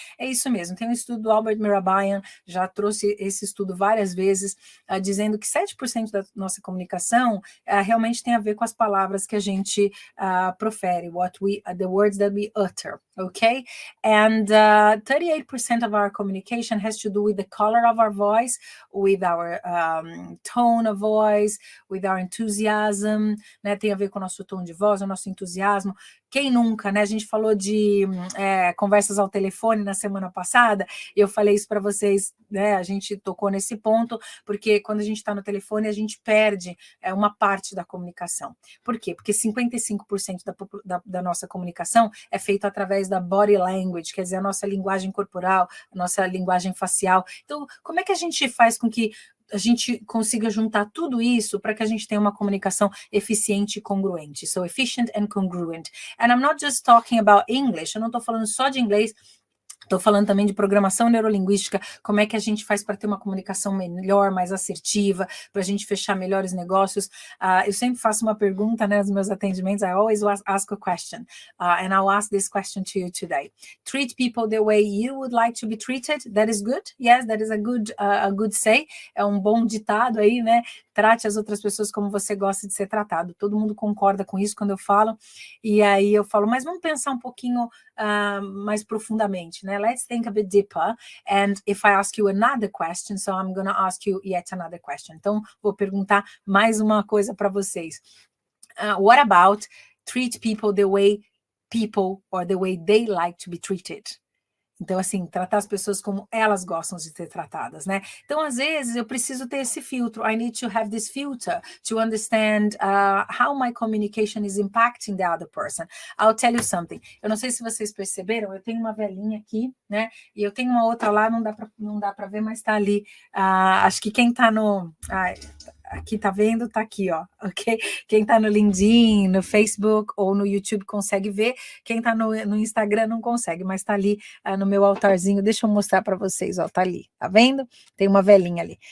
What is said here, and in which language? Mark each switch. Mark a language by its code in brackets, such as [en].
[pt] É isso mesmo, tem um estudo do Albert Mehrabian, já trouxe esse estudo várias vezes, dizendo que 7% da nossa comunicação realmente tem a ver com as palavras que a gente profere, [en] the words that we utter, okay? [pt] And 38% of our communication has to do with the color of our voice, with our tone of voice, with our enthusiasm, né? Tem a ver com o nosso tom de voz, o nosso entusiasmo. Quem nunca, né? A gente falou de conversas ao telefone na semana passada, e eu falei isso para vocês, né? A gente tocou nesse ponto, porque quando a gente está no telefone, a gente perde uma parte da comunicação. Por quê? Porque 55% da nossa comunicação é feito através da body language, quer dizer, a nossa linguagem corporal, a nossa linguagem facial. Então, como é que a gente faz com que a gente consiga juntar tudo isso para que a gente tenha uma comunicação eficiente e congruente? [en] So, efficient and congruent. And I'm not just talking about English, [pt] eu não estou falando só de inglês, Estou falando também de programação neurolinguística, como é que a gente faz para ter uma comunicação melhor, mais assertiva, para a gente fechar melhores negócios. Eu sempre faço uma pergunta, né, nos meus atendimentos. [en] I always ask a question, and I'll ask this question to you today. Treat people the way you would like to be treated. That is good. Yes, that is a good say. [pt] É um bom ditado aí, né? Trate as outras pessoas como você gosta de ser tratado. Todo mundo concorda com isso quando eu falo. E aí eu falo, mas vamos pensar um pouquinho mais profundamente, né? [en] Let's think a bit deeper. And if I ask you another question, so I'm going to ask you yet another question. [pt] Então, vou perguntar mais uma coisa para vocês. [en] What about treat people the way people or the way they like to be treated? [pt] Então, assim, tratar as pessoas como elas gostam de ser tratadas, né? Então, às vezes, eu preciso ter esse filtro. [en] I need to have this filter to understand how my communication is impacting the other person. I'll tell you something. [pt] Eu não sei se vocês perceberam, eu tenho uma velhinha aqui, né? E eu tenho uma outra lá, não dá para ver, mas está ali. Acho que quem está no... aqui tá vendo, tá aqui, ó, ok? Quem tá no LinkedIn, no Facebook ou no YouTube consegue ver, quem tá no Instagram não consegue, mas tá ali no meu altarzinho, deixa eu mostrar para vocês, ó, tá ali, tá vendo? Tem uma velhinha ali.